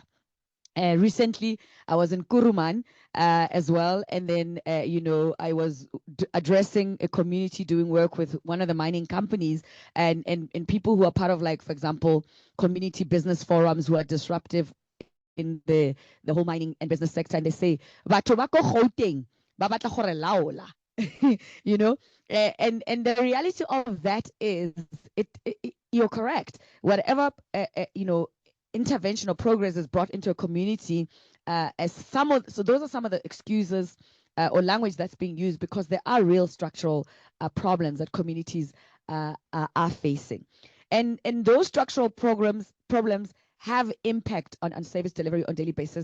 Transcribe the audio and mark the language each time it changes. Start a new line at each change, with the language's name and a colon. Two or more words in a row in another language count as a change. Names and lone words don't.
English: Recently, I was in Kuruman as well, and then you know, I was addressing a community, doing work with one of the mining companies, and people who are part of, like, for example, community business forums who are disruptive in the whole mining and business sector, and they say,
Tswana: "Batho ba ko Gauteng ba batla gore laola."
English: You know, and the reality of that is, you're correct. Whatever you know, intervention or progress is brought into a community, so those are some of the excuses or language that's being used, because there are real structural problems that communities are facing, and those structural problems have impact on service delivery on daily basis.